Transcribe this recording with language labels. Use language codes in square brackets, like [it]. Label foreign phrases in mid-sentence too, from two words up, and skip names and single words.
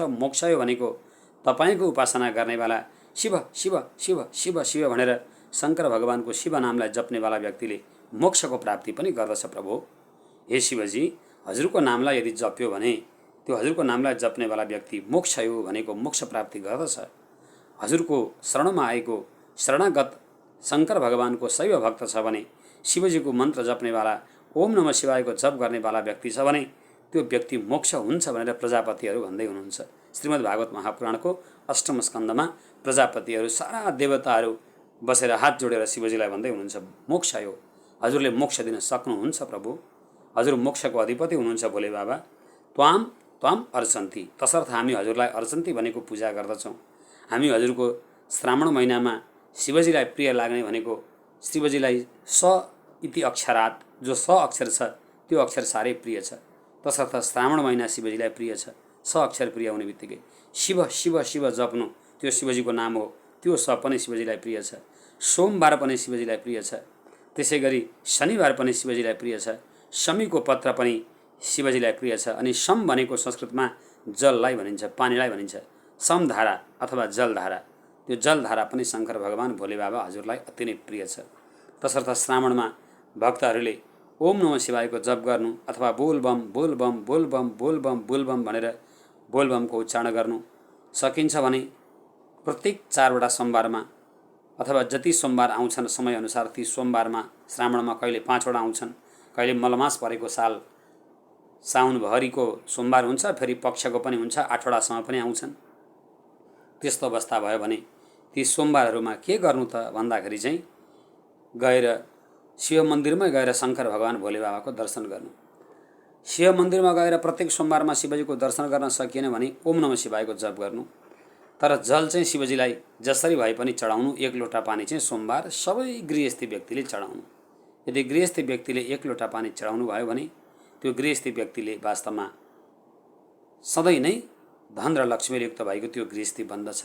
[ne] मोक्षय भनेको तपाईँको उपासना गर्नेवाला शिव शिव शिव शिव शिव भनेर शङ्कर भगवानको शिव नामलाई जप्नेवाला व्यक्तिले मोक्षको प्राप्ति पनि गर्दछ। प्रभु हे शिवजी, हजुरको नामलाई यदि जप्यो भने त्यो हजुरको नामलाई जप्नेवाला व्यक्ति मोक्षयो भनेको मोक्ष प्राप्ति गर्दछ। हजुरको शरणमा आएको शरणागत शङ्कर भगवानको शैव भक्त छ भने, शिवजीको मन्त्र जप्नेवाला, ओम नमः शिवायको जप गर्नेवाला व्यक्ति छ भने त्यो व्यक्ति मोक्ष हुन्छ भनेर प्रजापतिहरू भन्दै हुनुहुन्छ। श्रीमद् भागवत महापुराणको 8म स्कन्धमा प्रजापतिहरू सारा देवताहरू बसेर हात जोडेर शिवजीलाई भन्दै हुनुहुन्छ, मोक्ष हो, हजुरले मोक्ष दिन सक्नुहुन्छ प्रभु, हजुर मोक्षको अधिपति हुनुहुन्छ भोले बाबा। [sa] त्वाम त्वाम अर्चन्ती, [ne] तसर्थ हामी हजुरलाई अर्चन्ती भनेको पूजा गर्दछौँ। हामी हजुरको श्रावण महिनामा शिवजीलाई प्रिय लाग्ने भनेको शिवजीलाई [sa] स इति अक्षरात, [ne] जो स अक्षर छ त्यो अक्षर साह्रै प्रिय छ। तसर्थ श्रावण महिना शिवजीलाई प्रिय छ। स अक्षर प्रिय हुने बित्तिकै शिव शिव शिव जप्नु, त्यो शिवजीको नाम हो, त्यो स पनि शिवजीलाई प्रिय छ। सोमबार पनि शिवजीलाई प्रिय छ। त्यसै गरी शनिबार पनि शिवजीलाई प्रिय छ। शमीको पत्र पनि शिवजीलाई प्रिय छ। अनि सम भनेको संस्कृतमा जललाई भनिन्छ, पानीलाई भनिन्छ। समधारा अथवा जलधारा, त्यो जलधारा पनि शङ्कर भगवान भोले बाबा हजुरलाई अति नै प्रिय छ। तसर्थ श्रावणमा भक्तहरूले ओम नमः शिवायको जप गर्नु अथवा बोलबम बोलबम बोलबम बोलबम बोलबम भनेर बोलबमको उच्चारण गर्नु सकिन्छ भने प्रत्येक 4वटा सोमबारमा अथवा जति सोमबार आउँछन् समयअनुसार ती सोमबारमा श्रावणमा कहिले 5वटा आउँछन्, कहिले मलमास परेको साल साउनभरिको सोमबार हुन्छ, फेरि पक्षको पनि हुन्छ, 8वटासम्म पनि आउँछन्। त्यस्तो अवस्था भयो भने ती सोमबारहरूमा के गर्नु त भन्दाखेरि चाहिँ गएर शिव मन्दिरमै गएर शङ्कर भगवान भोले बाबाको दर्शन गर्नु। शिव मन्दिरमा गएर प्रत्येक सोमबारमा शिवजीको दर्शन गर्न सकिएन भने ओम नमः शिवायको जप गर्नु। तर जल चाहिँ शिवजीलाई जसरी भए पनि चढाउनु। 1 लोटा पानी चाहिँ सोमबार सबै गृहस्थी व्यक्तिले चढाउनु। यदि गृहस्थी व्यक्तिले 1 लोटा पानी चढाउनु भयो भने त्यो गृहस्थी व्यक्तिले वास्तवमा सधैँ नै धन र लक्ष्मीले युक्त भएको त्यो गृहस्थी बन्दछ।